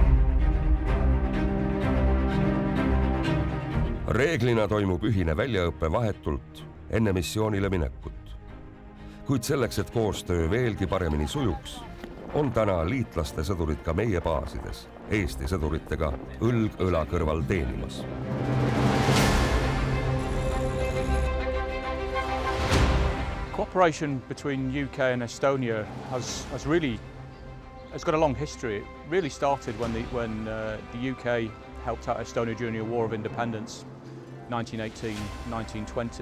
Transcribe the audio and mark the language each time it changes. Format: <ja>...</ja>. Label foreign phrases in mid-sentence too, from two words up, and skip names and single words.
<et>Reeglina toimub ühine väljaõppe vahetult enne missioonile minekut. Kuid selleks, et koostöö veelgi paremini sujuks, on täna liitlaste sõdurid ka meie baasides, Eesti sõduritega õlg õla kõrval teenimas.</et> <en>Cooperation between UK and Estonia has got a long history. It really started when the UK helped out Estonia during the War of Independence, 1918-1920.</en>